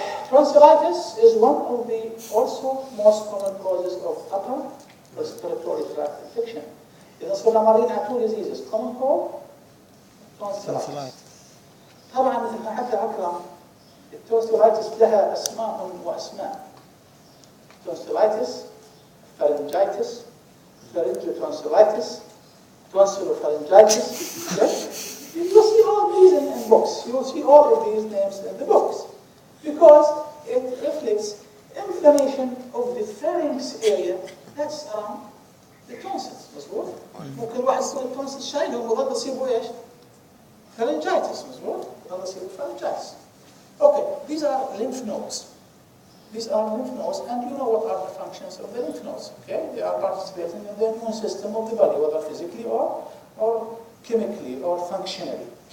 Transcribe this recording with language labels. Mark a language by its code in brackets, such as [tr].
[en] Tonsillitis is one of the also most common causes of upper respiratory tract infection. [ar] إذا صرنا مريض على [en] two diseases, common cold, tonsillitis. [ar] طبعا مثل ما حكى أكرم التونسيلايتس لها أسماء وأسماء. [en] tonsillitis, pharyngitis, pharyngotonsillitis, tonsillopharyngitis. Yes? You will see all these in books. You will see all of these names in the books because it reflects inflammation of the pharynx area that's around the tonsils. [ar] مظبوط؟ ممكن واحد يكون التونسل شايلهم وظل يصيبه ايش؟ pharyngitis. مظبوط؟ وظل يصيبه pharyngitis. [en] Okay, these are lymph nodes. These are lymph nodes, and you know what are the functions of the lymph nodes. Okay, they are participating in the immune system of the body, whether physically or chemically or functionally.